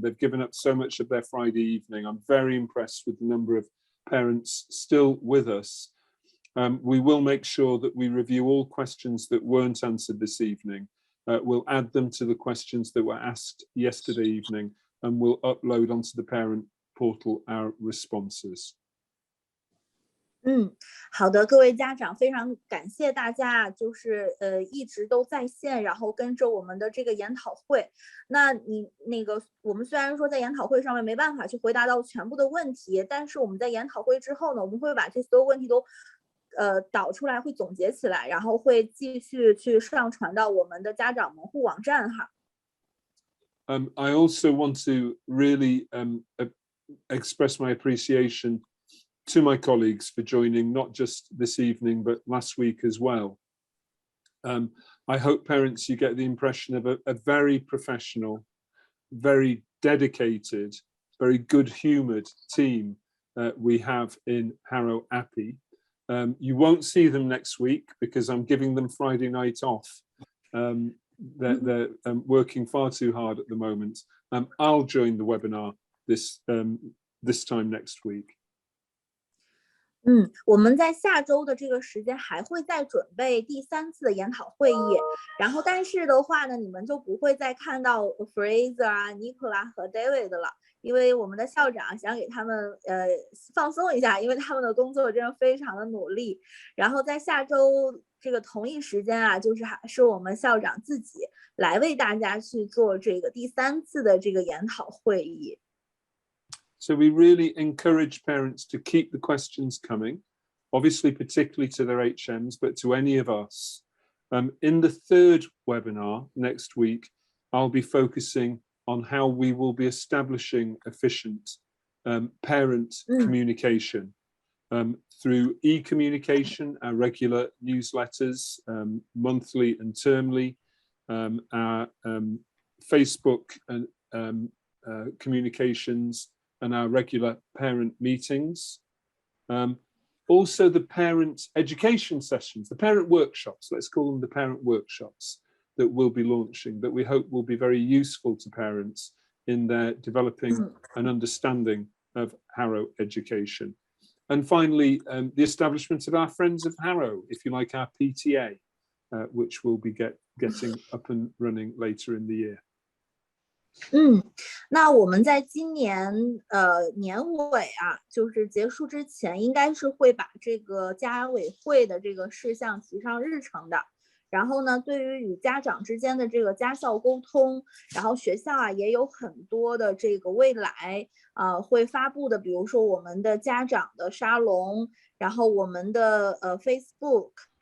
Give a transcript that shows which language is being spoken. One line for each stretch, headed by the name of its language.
English: They've given up so much of their Friday evening. I'm very impressed with the number of parents still with us. We will make sure that we review all questions that weren't answered this evening. We'll add them to the questions that were asked yesterday evening, and we'll upload onto the parent portal our responses.
Chinese: 好的，各位家长，非常感谢大家，就是一直都在线，然后跟着我们的这个研讨会。那我们虽然说在研讨会上面没办法去回答到全部的问题，但是我们在研讨会之后呢，我们会把这所有问题都导出来，会总结起来，然后会继续去上传到我们的家长门户网站哈。
English: I also want to really express my appreciation to my colleagues for joining, not just this evening, but last week as well. I hope parents, you get the impression of a very professional, very dedicated, very good-humoured team we have in Harrow Appi. You won't see them next week because I'm giving them Friday night off. They're working far too hard at the moment. I'll join the webinar this time next week.
Chinese: 我们在下周的这个时间还会再准备第3次的研讨会议，然后但是的话呢，你们就不会再看到 Fraser 啊、Nicola 和 David 了，因为我们的校长想给他们放松一下，因为他们的工作真的非常的努力。然后在下周这个同一时间啊，就是还是我们校长自己来为大家去做这个第3次的这个研讨会议。
English: So we really encourage parents to keep the questions coming, obviously particularly to their HMs, but to any of us. In the 3rd webinar next week, I'll be focusing on how we will be establishing efficient parent communication through e-communication, our regular newsletters, monthly and termly, our Facebook and communications, and our regular parent meetings. Also the parent education sessions, the parent workshops, let's call them the parent workshops that we'll be launching, that we hope will be very useful to parents in their developing an understanding of Harrow education. And finally, the establishment of our Friends of Harrow, if you like, our PTA, which will be getting up and running later in the year.
Chinese: 那我们在今年年尾啊，就是结束之前，应该是会把这个家委会的这个事项提上日程的。然后呢，对于与家长之间的这个家校沟通，然后学校啊也有很多的这个未来会发布的，比如说我们的家长的沙龙，然后我们的Facebook。